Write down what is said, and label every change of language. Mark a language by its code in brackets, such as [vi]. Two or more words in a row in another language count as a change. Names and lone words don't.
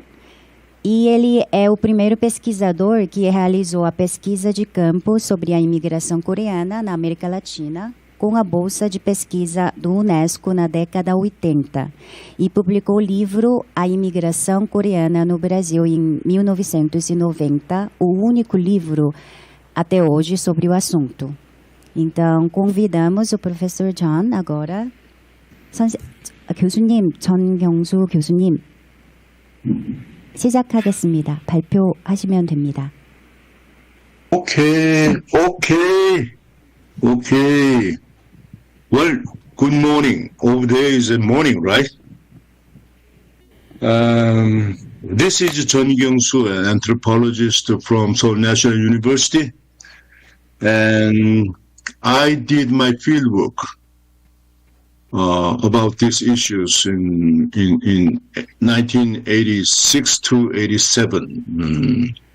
[pt] E ele é o primeiro pesquisador que realizou a pesquisa de campo sobre a imigração coreana na América Latina com a bolsa de pesquisa do UNESCO na década 80 e publicou o livro A Imigração Coreana no Brasil em 1990, o único livro até hoje sobre o assunto. Então, convidamos o professor John agora. [ko] 교수님, 전경수 교수님, 시작하겠습니다. 발표하시면 됩니다. [en] Okay. Well, good morning. Over there is a morning, right? This is Kyung Soon, an anthropologist from Seoul National University, and I did my fieldwork about these issues in 1986 to 87.